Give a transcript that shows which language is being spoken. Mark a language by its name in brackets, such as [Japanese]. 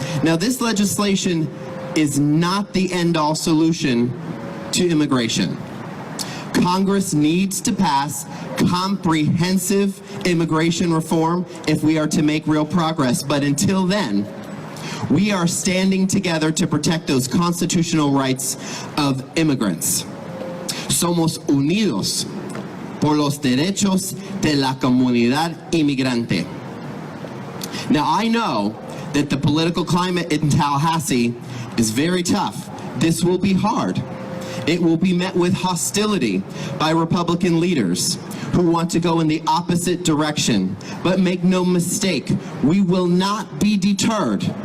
[English] Now, this legislation is not the end-all solution to immigration. Congress needs to pass comprehensive immigration reform if we are to make real progress. But until then, we are standing together to protect those constitutional rights of immigrants. [Spanish] Somos unidos por los derechos de la comunidad inmigrante. [English] Now, I know that the political climate in Tallahassee is very tough. This will be hard. It will be met with hostility by Republican leaders who want to go in the opposite direction. But make no mistake, we will not be deterred.